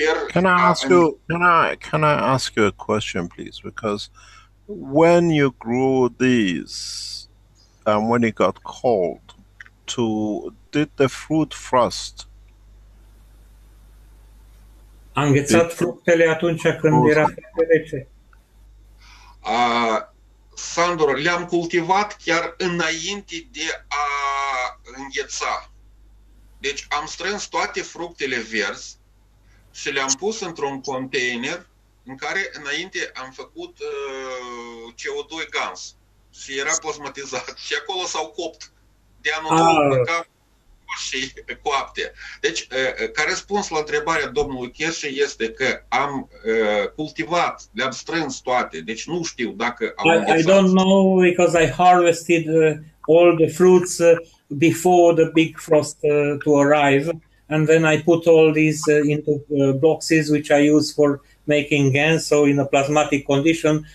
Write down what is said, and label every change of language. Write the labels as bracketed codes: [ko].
[en] Can I ask you? Can I ask you a question, please? Because when you grew these, and when it got cold, did the fruit frost? [ro] A înghețat fructele atunci când era foarte rece. Sandor, le-am cultivat chiar înainte de a îngheța. Deci am strâns toate fructele verzi și le-am pus într-un container în care înainte am făcut CO2 gans și era plasmatizat și acolo s-au copt de anul nou și coapte. Deci, ca răspuns la întrebarea domnului Keshe este că am cultivat, le-am strâns toate, deci nu știu dacă au înghețat. [en] I don't know because I harvested all the fruits before the big frost to arrive, and then I put all these into boxes which I use for making GANs, so in a plasmatic condition.